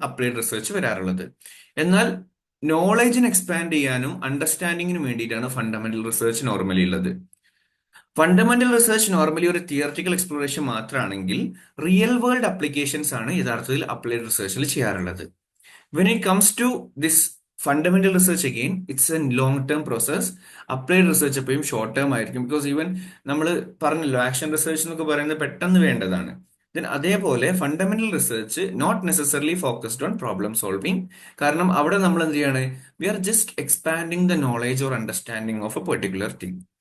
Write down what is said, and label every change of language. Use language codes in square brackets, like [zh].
[ml] Applied research വരാറുള്ളത്. എന്നാൽ നോളജിന് expand ചെയ്യാനും അണ്ടർസ്റ്റാൻഡിങ്ങിനും വേണ്ടിയിട്ടാണ് ഫണ്ടമെന്റൽ റിസർച്ച് നോർമലി ഉള്ളത്. ഫണ്ടമെന്റൽ റിസർച്ച് നോർമലി ഒരു തിയററ്റിക്കൽ എക്സ്പ്ലോറേഷൻ മാത്രമാണെങ്കിൽ റിയൽ വേൾഡ് അപ്ലിക്കേഷൻസ് ആണ് യഥാർത്ഥത്തിൽ അപ്ലൈഡ് റിസർച്ചിൽ ചെയ്യാറുള്ളത്. [en] When it comes to this fundamental research again, it's a long term process. [ml] Applied research എപ്പോഴും ഷോർട്ട് ടേം ആയിരിക്കും. ബിക്കോസ് ഈവൻ നമ്മൾ പറഞ്ഞല്ലോ ആക്ഷൻ റിസർച്ച് എന്നൊക്കെ പറയുന്നത് പെട്ടെന്ന് വേണ്ടതാണ്. [en] Then അതേപോലെ fundamental research not necessarily focused on problem solving. [ml] കാരണം അവിടെ നമ്മൾ എന്ത് ചെയ്യാണ്? [en] We are just expanding the knowledge or understanding of a particular thing.